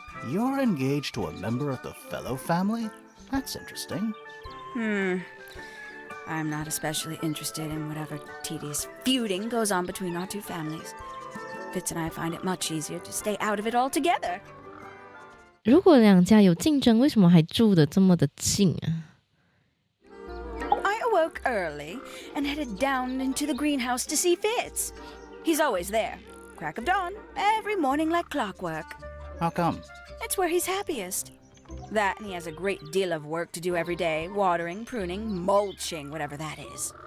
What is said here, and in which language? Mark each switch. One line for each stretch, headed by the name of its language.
English: You're engaged to a member of the Fellow family? That's interesting. I'm not especially interested in whatever tedious feuding goes on between our 2 families. Fitz and I find it much easier to stay out of it altogether.
Chinese: 如果两家有竞争，为什么还住得这么的近啊？
English: I awoke early and headed down into the greenhouse to see Fitz. He's always there. Crack of dawn, every morning like clockwork. How come? It's where he's happiest. That and he has a great deal of work to do every day. Watering, pruning, mulching, whatever that is.